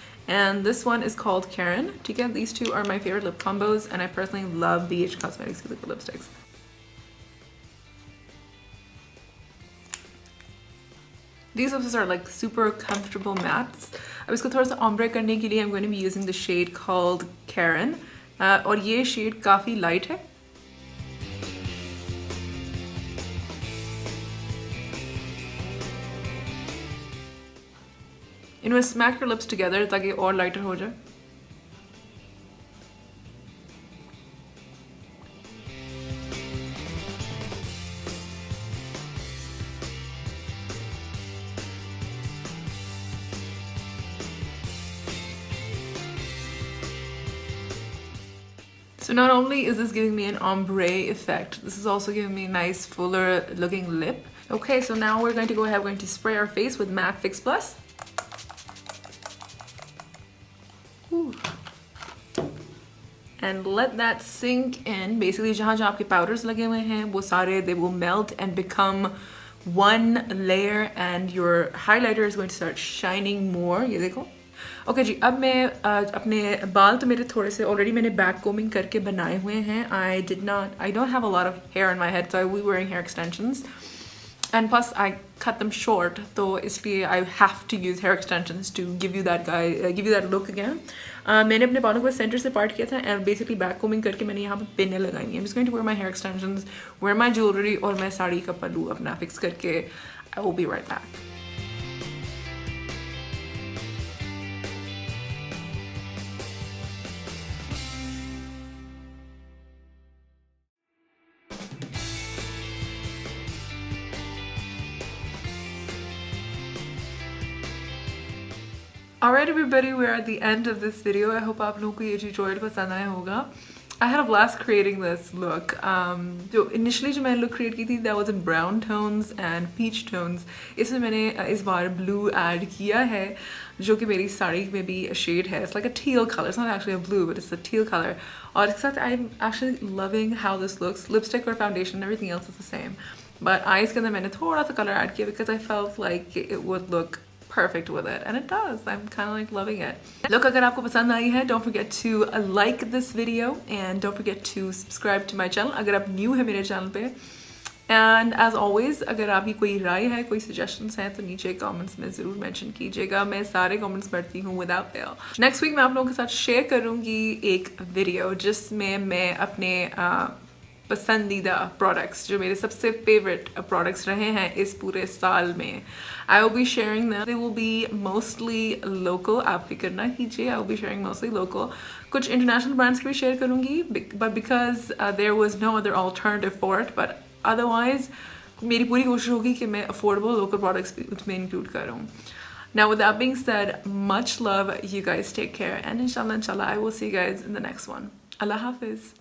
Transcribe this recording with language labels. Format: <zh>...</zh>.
<en>And this one is called Karen. Again, these two are my favorite lip combos and I personally love BH Cosmetics liquid lipsticks. These lipsticks are like super comfortable mattes.</en> <hi>अब इसको थोड़ा सा ombre करने के लिए</hi> <en>I'm going to be using the shade called Karen.</en> <hi>और ये shade काफी light है.</hi> <en>You know, smack your lips together</en> <hi>ताकि और lighter हो जाए.</hi> <en>So not only is this giving me an ombre effect, this is also giving me a nice fuller looking lip. Okay, so now we're going to go ahead, we're going to spray our face with MAC Fix Plus. and let that sink in. Basically</en> <hi>जहाँ जहाँ आपके powders लगे हुए हैं वो सारे</hi> <en>they will melt and become one layer and your highlighter is going to start shining more.</en> <hi>ये देखो. ओके जी, अब मैं अपने बाल तो मेरे थोड़े से ऑलरेडी मैंने बैक कोमिंग करके बनाए हुए हैं.</hi> <en>I don't have a lot of hair in my head, so I will be wearing hair extensions and plus I cut them short,</en> <hi>तो इसलिए</hi> <en>I have to use hair extensions to give you that look again.</en> <hi>मैंने अपने बालों को centre से part किया था and basically back combing करके मैंने यहाँ पे पिनें लगाई हैं.</hi> <en>I'm just going to wear my hair extensions, wear my jewelry</en> <hi>और मैं साड़ी का पल्लू अपना फिक्स करके</hi> <en>I will be right back. Alright everybody, we're at the end of this video. I hope</en> <hi>आप लोगों को ये tutorial पसंद आया होगा.</hi> <en>I had a blast creating this look.</en> <hi>जो initially जो मैंने look create की थी</hi> <en>that was in brown tones and peach tones.</en> <hi>इसमें मैंने इस बार blue add किया है जो कि मेरी साड़ी में भी shade है.</hi> <en>It's like a teal color. It's not actually a blue, but it's a teal color.</en> <hi>और इसके साथ</hi> <en>I'm actually loving how this looks. Lipstick और foundation and everything else is the same. But eyes</en> <hi>के अंदर मैंने थोड़ा सा color add किया</hi> <en>because I felt like it would look perfect with it, and it does. I'm kind of like loving it. Look,</en> <hi>अगर आपको पसंद आई है,</hi> <en>don't forget to like this video and don't forget to subscribe to my channel</en> <hi>अगर आप new है मेरे channel पे.</hi> <en>And as always,</en> <hi>अगर आपकी कोई राय है, कोई suggestions हैं तो नीचे comments में ज़रूर mention कीजिएगा. मैं सारे comments पढ़ती हूँ</hi> <en>without fail.</en> <hi>Next week मैं आप लोगों के साथ share करूँगी एक video जिसमें मैं अपने पसंदीदा प्रोडक्ट्स जो मेरे सबसे फेवरेट प्रोडक्ट्स रहे हैं इस पूरे साल में</hi> <en>I will be sharing them. They will be mostly local.</en> <hi>आप फिक्र ना कीजिए,</hi> <en>I will be sharing mostly local.</en> <hi>कुछ international brands की भी share करूँगी</hi> <en>but because there was no other alternative for it, but otherwise</en> <hi>मेरी पूरी कोशिश होगी कि मैं affordable local products भी उसमें include करूँ.</hi> <en>Now with that being said, much love, you guys take care, and inshallah I will see you guys in the next one. Allah Hafiz.</en>